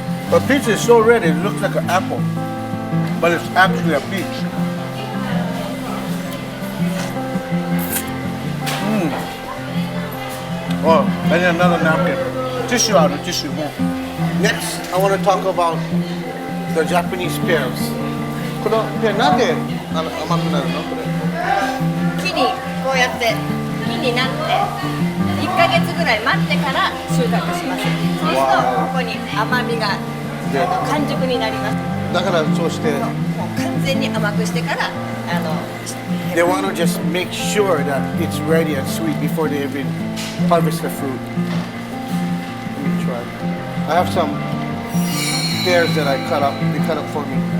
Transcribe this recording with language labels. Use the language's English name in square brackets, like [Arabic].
[English] The peach is so red, it looks like an apple, but it's actually a peach. Oh, I need another napkin. Tissue out of tissue. Next, I want to talk about the Japanese pears. [Japanese] このペアなんで甘くなるのこれ？木にこうやって木になって1ヶ月ぐらい待ってから収穫します。そうするとここに甘みが完熟になります。だからそうして。もう完全に甘くしてから [English] They want to just make sure that it's ready and sweet before they even harvest the fruit. Let me try. I have some pears that I cut up. They cut up for me.